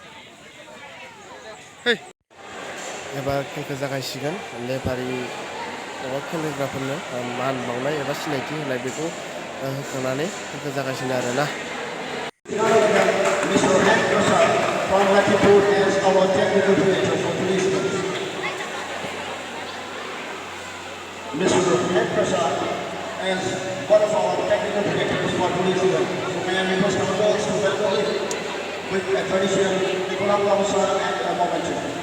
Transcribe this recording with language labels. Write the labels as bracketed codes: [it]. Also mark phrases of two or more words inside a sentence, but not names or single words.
[brx] एबार खेलखौ जागायसिगोन लेफारि माबा खेलेग्राफोरनो मान बावनाय एबा सिनायथि होनाय बेखौ होखांनानै जागासिनो आरोना [en] Mr. Head Prasad from Latitude as our technical director for today's event. Mr. Head Prasad as one of our technical directors for today's event. So may I request our girls to welcome him with a traditional Puram Kavasa and a momentum.